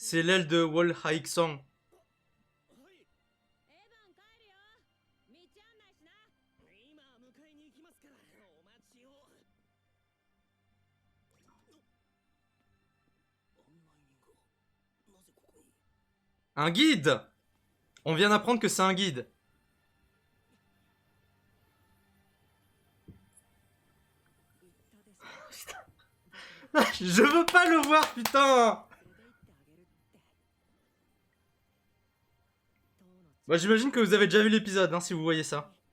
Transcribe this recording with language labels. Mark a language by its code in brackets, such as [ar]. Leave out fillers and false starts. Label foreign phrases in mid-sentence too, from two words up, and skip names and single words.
[fr] C'est l'aile de Wall Haixong. [ja] エヴァン帰るよ。道案内しな。今迎えに行きますからお待ちを。案内人がなぜここに。 [fr] Un guide. On vient d'apprendre que c'est un guide. Je veux pas le voir, putain. Bah, j'imagine que vous avez déjà vu l'épisode, hein, si vous voyez ça.